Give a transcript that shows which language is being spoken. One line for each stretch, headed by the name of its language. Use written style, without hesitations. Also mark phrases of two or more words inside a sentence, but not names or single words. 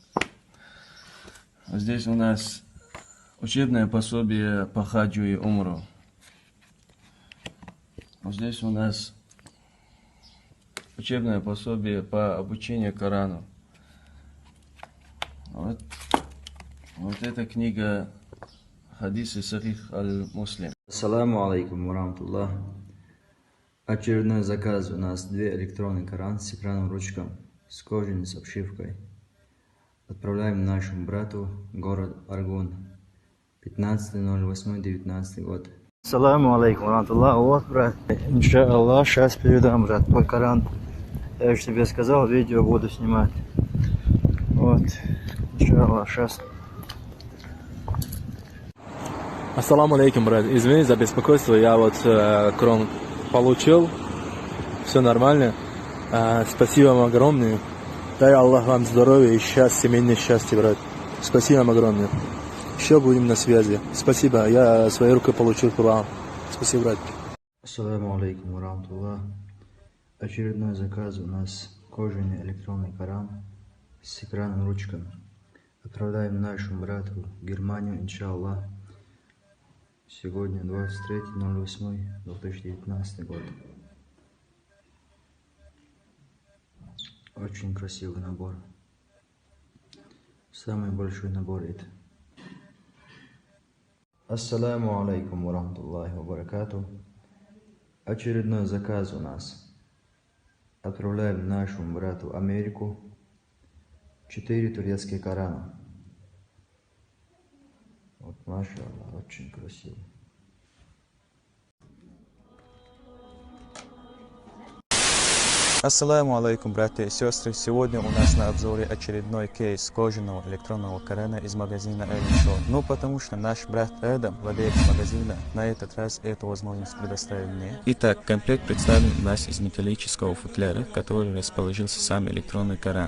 Russian: Здесь у нас учебное пособие по хаджу и умру. Вот здесь у нас учебное пособие по обучению Корану. Вот эта книга Хадисы Сахих аль-Муслим.
Arabic: السلام عليكم ورحمة الله.
Russian: Очередной заказ. У нас 2 электронный Коран с экраном ручкой, с кожаной, с обшивкой. Отправляем нашему брату, город Аргун, 15.08.19 год.
Arabic: السلام عليكم ورحمة الله.
Russian: Вот, брат, иншаллах, сейчас передам, брат, твой Коран. Я же тебе сказал, видео буду снимать. Вот, иншаллах, сейчас.
Arabic: السلام عليكم,
Russian: брат. Извини за беспокойство, я вот Коран получил, все нормально. Спасибо вам огромное. Дай Аллах вам здоровья и счастья, семейное счастье, брат. Спасибо вам огромное. Еще будем на связи. Спасибо, я своей рукой получил Коран. Спасибо, брат.
Arabic: السلام عليكم ورحمة الله.
Russian: Очередной заказ. У нас кожаный электронный Коран с экраном ручкой. Отправляем нашему брату в Германию, иншаллах. Сегодня 23.08.2019 год. Очень красивый набор. Самый большой набор это.
Arabic: السلام عليكم ورحمة الله وبركاته.
Russian: Очередной заказ у нас. Отправляем нашему брату Америку 4 турецкие Корана. Вот, машаллах, очень красиво.
Arabic: السلام عليكم,
Russian: братья и сестры. Сегодня у нас на обзоре очередной кейс кожаного электронного Корана из магазина Эллиншо. Ну, потому что наш брат Эдам, владелец магазина, на этот раз эту возможность предоставил мне. Итак, комплект представлен у нас из металлического футляра, в который расположился сам электронный Коран.